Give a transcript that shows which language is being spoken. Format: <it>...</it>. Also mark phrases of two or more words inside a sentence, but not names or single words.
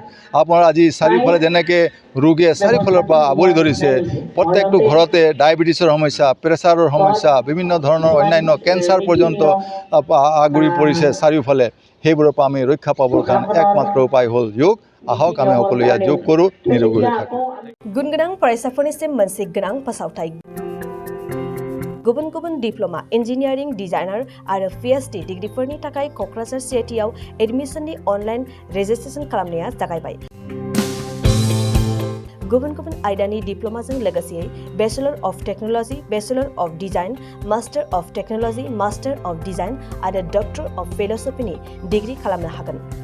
<as>আপোনাৰ আজি চাৰিওফালে যেনেকৈ ৰোগে চাৰিওফালৰ পৰা আৱৰি ধৰিছে, প্ৰত্যেকটো ঘৰতে ডায়েবেটিছৰ সমস্যা, প্ৰেছাৰৰ সমস্যা, বিভিন্ন ধৰণৰ অন্যান্য কেঞ্চাৰ পৰ্যন্ত আগুৰি পৰিছে চাৰিওফালে। সেইবোৰৰ পৰা আমি ৰক্ষা পাবৰ কাৰণে একমাত্ৰ উপায় হ'ল যোগ। আহক আমি সকলোৱে ইয়াত যোগ কৰোঁ, নিৰোগী হৈ থাকোঁ।</as> <brx>गुनगोनां फरायसाफोरनिसिम मोनसे गोनां फोसावथाय। गुबुन गुबुन डिप्ल'मा, इन्जिनियारिं, डिजाइनार आरो पिएचडि डिग्रीफोरनि थाखाय क'क्राझार सिआइटिआव एडमिशननि</brx> <en>online registration</en> <brx>खालामनाया जागायबाय। गुबुन गुबुन आयदानि डिप्ल'माजों लोगोसे</brx> <en>Bachelor of Technology, Bachelor of Design, Master of Technology, Master of Design</en> <brx>आरो</brx> <en>Doctor of Philosophy</en> <brx>डिग्री खालामनो हागोन।</brx>